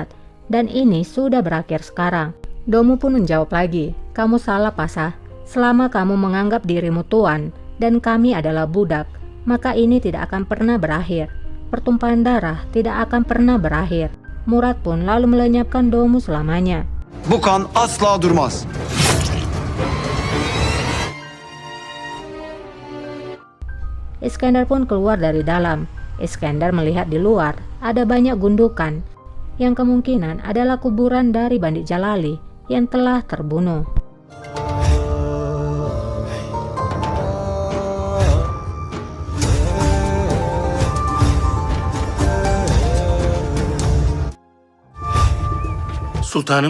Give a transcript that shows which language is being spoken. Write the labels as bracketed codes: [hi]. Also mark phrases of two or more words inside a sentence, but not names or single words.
[id] Dan ini sudah berakhir sekarang. Domu pun menjawab lagi, kamu salah, Pasha. Selama kamu menganggap dirimu tuan dan kami adalah budak, maka ini tidak akan pernah berakhir. Pertumpahan darah tidak akan pernah berakhir. Murad pun lalu melenyapkan Domu selamanya. [tr] Bukan asla durmaz. [id] Iskender pun keluar dari dalam. Iskender melihat di luar ada banyak gundukan yang kemungkinan adalah kuburan dari bandit Jalali yang telah terbunuh. [tr] Sultanım.